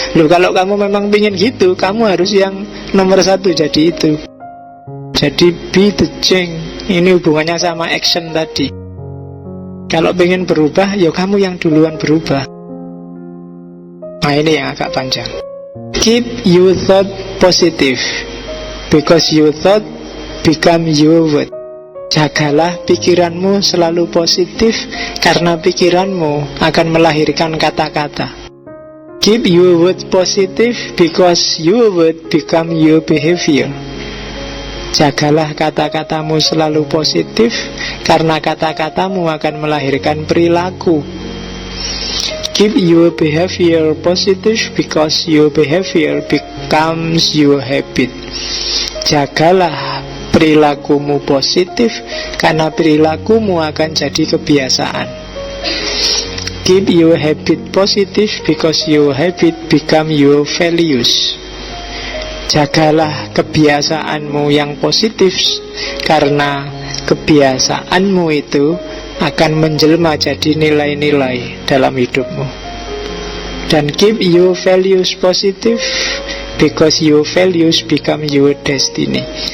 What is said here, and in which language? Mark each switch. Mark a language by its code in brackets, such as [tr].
[id] Loh, kalau kamu memang pingin gitu, kamu harus yang nomor satu jadi itu. Jadi [en] be the change. [id] Ini hubungannya sama action tadi. Kalau pengen berubah, ya kamu yang duluan berubah. Nah ini yang agak panjang. [en] Keep your thought positive, because your thought become your word. [id] Jagalah pikiranmu selalu positif, karena pikiranmu akan melahirkan kata-kata. [en] Keep your word positive, because your word become your behavior. [id] Jagalah kata-katamu selalu positif, karena kata-katamu akan melahirkan perilaku. [en] Keep your behavior positive because your behavior becomes your habit. [id] Jagalah perilakumu positif, karena perilakumu akan jadi kebiasaan. [en] Keep your habit positive because your habit become your values. [id] Jagalah kebiasaanmu yang positif, karena kebiasaanmu itu akan menjelma jadi nilai-nilai dalam hidupmu. [en] Dan keep your values positive because your values become your destiny.